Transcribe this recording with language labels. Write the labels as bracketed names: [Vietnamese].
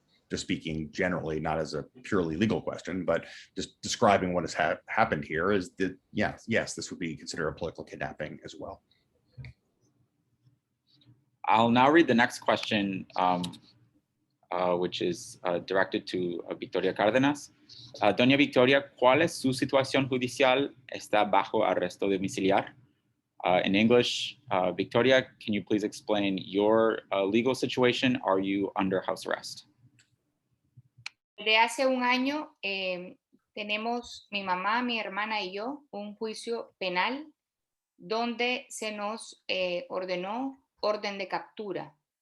[English] Just speaking generally, not as a purely legal question, but just describing what has happened here is that, yes, this would be considered a political kidnapping as well. I'll now read the next question which is directed to Victoria Cárdenas. [Spanish] Doña Victoria, ¿cuál es su situación judicial? ¿Está bajo arresto domiciliar? [English] In English, Victoria, can you please explain your legal situation? Are you under house arrest? [Spanish] De hace un año tenemos mi mamá, mi hermana y yo un juicio penal donde se nos ordenó orden de captura.